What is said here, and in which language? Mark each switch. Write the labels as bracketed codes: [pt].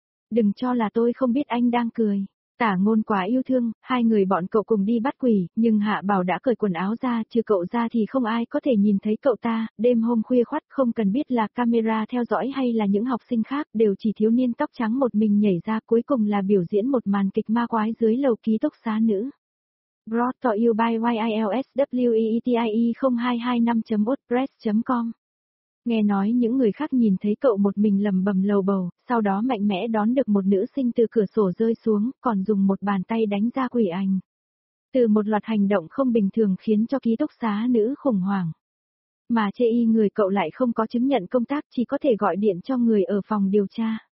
[vi] Đừng cho là tôi không biết anh đang cười. Tả Ngôn quá yêu thương, hai người bọn cậu cùng đi bắt quỷ, nhưng Hạ Bảo đã cởi quần áo ra, trừ cậu ra thì không ai có thể nhìn thấy cậu ta, đêm hôm khuya khoắt không cần biết là camera theo dõi hay là những học sinh khác, đều chỉ thiếu niên tóc trắng một mình nhảy ra cuối cùng là biểu diễn một màn kịch ma quái dưới lầu ký túc xá nữ. [en] Brought to you by YILSWEETIE0225.wordpress.com. [vi] Nghe nói những người khác nhìn thấy cậu một mình lầm bầm lầu bầu, sau đó mạnh mẽ đón được một nữ sinh từ cửa sổ rơi xuống, còn dùng một bàn tay đánh ra quỷ ảnh. Từ một loạt hành động không bình thường khiến cho ký túc xá nữ khủng hoảng. Mà chê y người cậu lại không có chứng nhận công tác, chỉ có thể gọi điện cho người ở phòng điều tra.